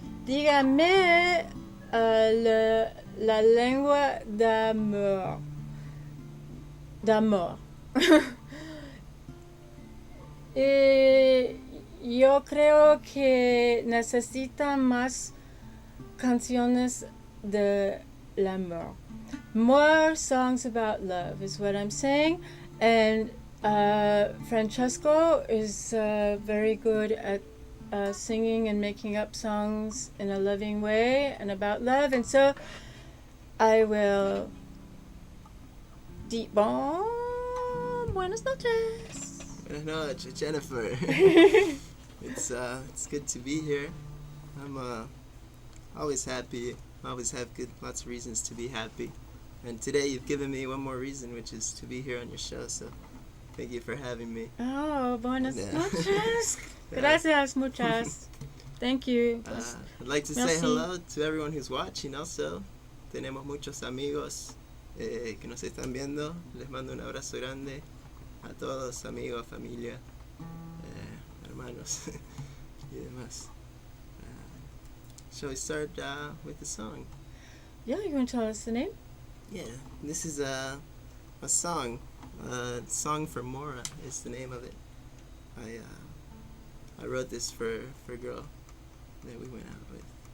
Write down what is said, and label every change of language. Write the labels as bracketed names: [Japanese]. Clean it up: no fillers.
[Spanish] Dígame la lengua d'amor. D'amor. Y yo creo que necesita más canciones de l'amor. [English] More songs about love is what I'm saying. And Francesco is very good at singing and making up songs in a loving way and about love. And so I will... [Spanish] Buenas noches. Buenas noches, Jennifer. [English] It's good to be here. I'm always happy. Always have lots of reasons to be happy. And today you've given me one more reason, which is to be here on your show. So thank you for having me. [Spanish] Oh, buenas noches. Gracias muchas. [English] Thank you. I'd like to say hello to everyone who's watching also. [Spanish] Tenemos muchos amigos que nos están viendo. Les mando un abrazo grande a todos, amigos, familia, hermanos y demás. [English] Shall we start with the song? Yeah, you want to tell us the name? Yeah, this is a song. Song for Mora is the name of it. I wrote this for a girl that we went out with.